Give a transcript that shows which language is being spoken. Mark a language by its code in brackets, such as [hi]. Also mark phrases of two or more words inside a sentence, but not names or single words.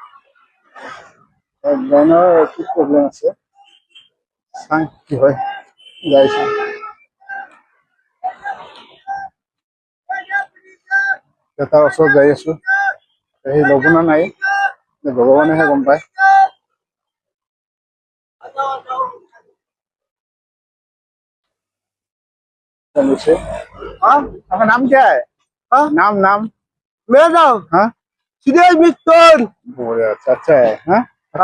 [as] ব্ৰেইনৰ কি প্ৰব্লেম আছে চাং কি হয় গাইছ। তাৰ ওচৰত যাই আছো, সি ল'ব না নাই ভগৱানেহে গম পায়। [hi] हाँ, आपका नाम क्या है? हाँ? नाम नाम मेरा नाम हाँ सुरेश मित्तल। बोले अच्छा है। हाँ, कहाँ